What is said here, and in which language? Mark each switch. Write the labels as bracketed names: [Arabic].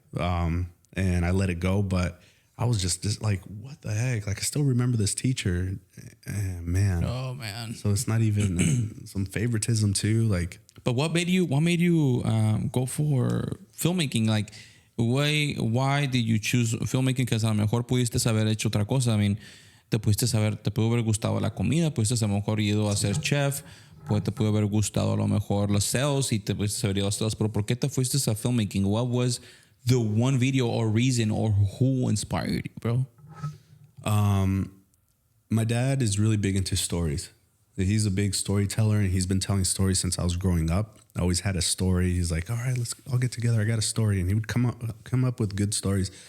[English] And I let it go. But I was just like, what the heck? Like, I still remember this teacher. And man. Oh, man. So it's not even some favoritism too. Like, but what made you go for filmmaking? Like, why did you choose filmmaking? [Spanish] Because a lo mejor pudiste haber hecho otra cosa. [English] I mean, [Spanish] te pudo haber gustado la comida, pudiste a lo mejor ido a ser chef, te pudo haber gustado a lo mejor los sales y te pudiste haber ido a sales. Pero ¿por qué te fuiste a filmmaking? [English] What was the one video or reason or who inspired you, bro? My dad is really big into stories. He's a big storyteller, and he's been telling stories since I was growing up. I always had a story. He's like, all right, let's all get together. I got a story. And he would come up with good stories.